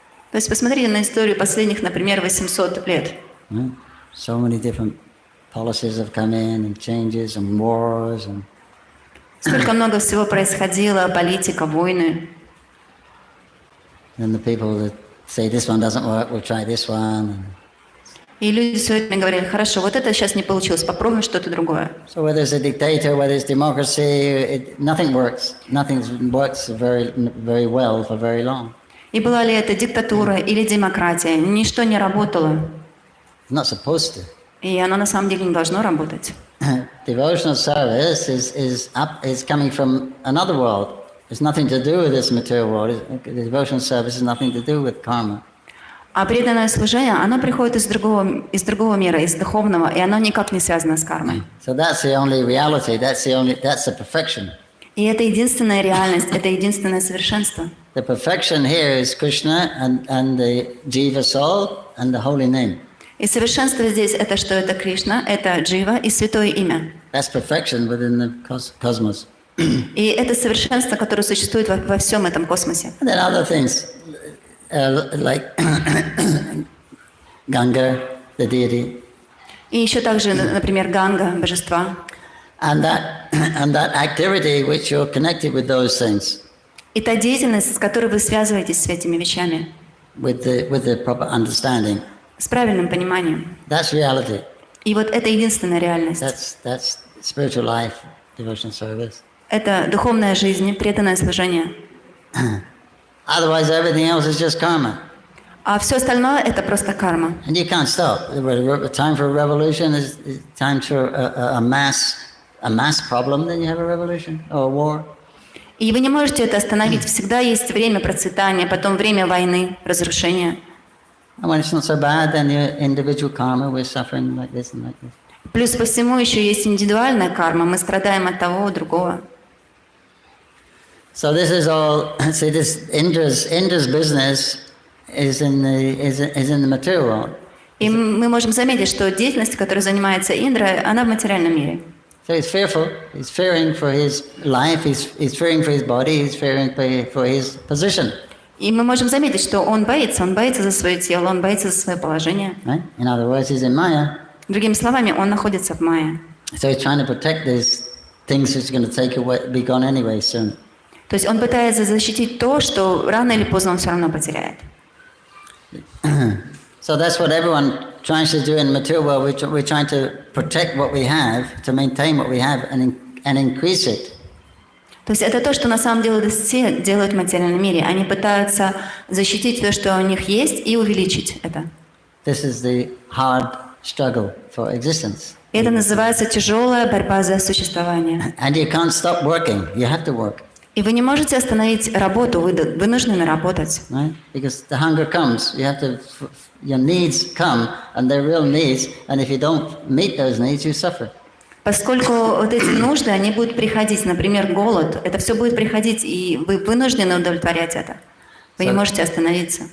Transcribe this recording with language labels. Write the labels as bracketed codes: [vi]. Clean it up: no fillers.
[ru] То есть посмотрите на историю последних, например, 800 лет. [en] So many different policies have come in and changes and wars and [ru] Сколько много всего происходило, политика, войны. [en] then the people that say this one doesn't work, we'll try this one. [ru] И люди все время говорили, хорошо, вот это сейчас не получилось, попробуем что-то другое. [en] So whether it's a dictator, whether it's democracy, nothing works. Nothing works very well for very long. [ru] И была ли это диктатура или демократия, ничто не работало. [en] It's not supposed to. [ru] И оно на самом деле не должно работать. [en] Devotional service is coming from another world. It's nothing to do with this material world. The devotional service has nothing to do with karma. [ru] А преданное служение, оно приходит из другого мира, из духовного, и оно никак не связано с кармой. [en] So that's the only reality. That's the perfection. [ru] И это единственная реальность, это единственное совершенство. [en] The perfection here is Krishna and the Jiva soul and the holy name. [ru] И совершенство здесь это что? Это Кришна, это Джива и святое имя. [en] That's perfection within the cosmos. [ru] И это совершенство, которое существует во всем этом космосе. [en] And then other things like Ganga, the deity. [ru] И еще также, например, Ганга, божества. [en] And that activity which you're connected with those things. [ru] И та деятельность, с которой вы связываетесь с этими вещами. [en] With the proper understanding. [ru] С правильным пониманием. [en] That's reality. [ru] И вот это единственная реальность. [en] That's spiritual life, devotional service. [ru] Это духовная жизнь, преданное служение. [en] Otherwise, everything else is just karma. [ru] А все остальное это просто карма. [en] And you can't stop. Time for a revolution is time for a mass problem. Then you have a revolution or a war. [ru] И вы не можете это остановить. Всегда есть время процветания, потом время войны, разрушения. [en] And when it's not so bad, then your individual karma, we're suffering like this and like this. [ru] Плюс по всему еще есть индивидуальная карма. Мы страдаем от того, другого. [en] So this is all. See, this Indra's business is in the material world. [ru] И мы можем заметить, что деятельность, которой занимается Индра, она в материальном мире. [en] So he's fearful. He's fearing for his life. He's fearing for his body. He's fearing for his position. [ru] И мы можем заметить, что он боится за свое тело, он боится за свое положение. [en] Right? In other words, he's in Maya. [ru] Другими словами, он находится в майя. [en] So he's trying to protect these things which are going to be gone anyway soon. [ru] То есть он пытается защитить то, что рано или поздно он все равно потеряет. [en] So that's what everyone tries to do in the material world. We're trying to protect what we have, to maintain what we have, and increase it. [ru] То есть это то, что на самом деле все делают в материальном мире. Они пытаются защитить то, что у них есть, и увеличить это. [en] This is the hard struggle for existence. [ru] Это называется тяжелая борьба за существование. [en] And you can't stop working. You have to work. [ru] И вы не можете остановить работу, вы вынуждены работать. [en] Right? Because the hunger comes. Your needs come, and they're real needs. And if you don't meet those needs, you suffer. [ru] Поскольку вот эти нужды, они будут приходить, например, голод, это все будет приходить, и вы вынуждены удовлетворять это. Вы не можете остановиться.